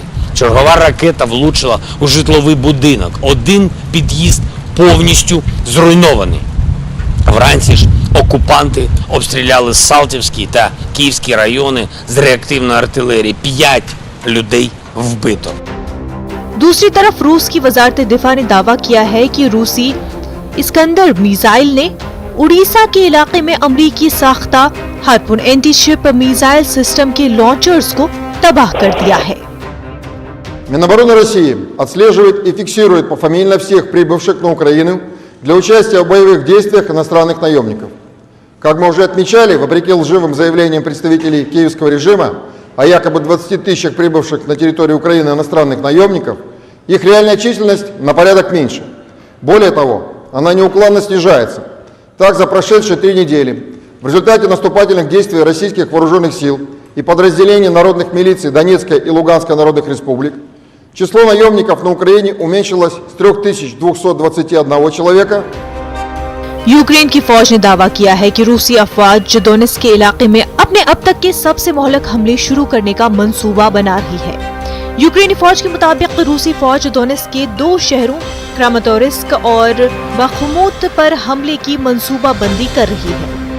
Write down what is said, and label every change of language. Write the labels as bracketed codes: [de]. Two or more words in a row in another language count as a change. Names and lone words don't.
[uk] Чергова ракета влучила у житловий будинок. 1 під'їзд повністю зруйнований. Вранці ж окупанти обстріляли Салтівський та Київський райони з реактивної артилерії. 5 людей вбито. [ur] دوسری طرف روس کی وزارت دفاع نے دعویٰ کیا ہے کہ روسی اسکندر میزائل نے اڑیسہ کے علاقے میں امریکی ساختہ ہارپون [en] anti-ship missile system [ur] کے لانچرز کو تباہ کر دیا ہے. [ru] Минобороны России отслеживает и фиксирует пофамильно всех прибывших на Украину для участия в боевых действиях иностранных наемников. Как мы уже отмечали, вопреки лживым заявлениям представителей киевского режима о якобы 20 тысячах прибывших на территорию Украины иностранных наемников, их реальная численность на порядок меньше. Более того, она неуклонно снижается. Так, за прошедшие 3 недели в результате наступательных действий российских вооруженных сил и подразделений народных милиций Донецкой и Луганской народных республик число наемников на Украине уменьшилось с 3221 человека. [ur] یوکرین کی فوج نے دعویٰ کیا ہے کہ روسی افواج ڈونیٹسک کے علاقے میں اپنے اب تک کے سب سے مہلک حملے شروع کرنے کا منصوبہ بنا رہی ہے. یوکرینی فوج کے مطابق روسی فوج ڈونیٹسک کے 2 شہروں کراماٹورسک اور باخموت پر حملے کی منصوبہ بندی کر رہی ہے.